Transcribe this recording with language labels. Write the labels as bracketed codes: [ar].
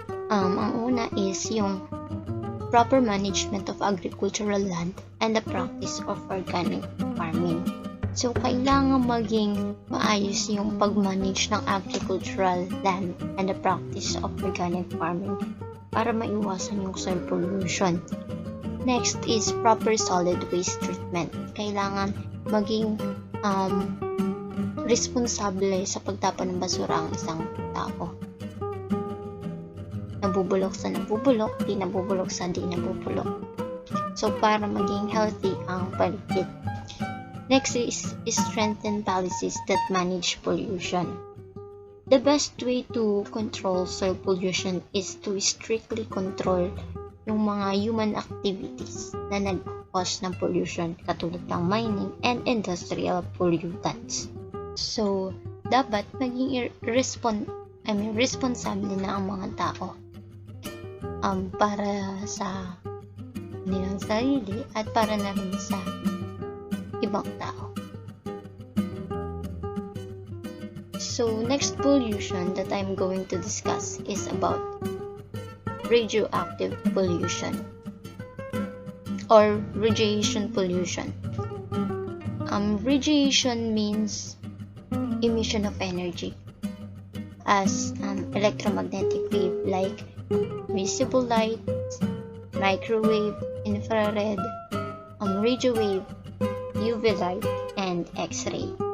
[tl] Ang una is yung [en] proper management of agricultural land and the practice of organic farming. [tl] So, kailangan maging maayos yung pag-manage ng [en] agricultural land and the practice of organic farming [tl] para maiwasan yung [en] soil pollution. Next is proper solid waste treatment. [tl] Kailangan maging responsable sa pagtapon ng basura ang isang tao. Nabubulok sa nabubulok, di nabubulok sa di nabubulok. So, para maging healthy ang paligid. [en] Next is strengthen policies that manage pollution. The best way to control soil pollution is to strictly control [tl] yung mga [en] human activities [tl] na nag-cause ng [en] pollution [tl] katulad ng [en] mining and industrial pollutants. [tl] So, dapat maging responsable na ang mga tao para sa nilang sarili at para na rin sa ibang tao. [en] So, next pollution that I'm going to discuss is about radioactive pollution or radiation pollution. Radiation means emission of energy as electromagnetic wave like visible light, microwave, infrared, radio wave, UV light, and X-ray.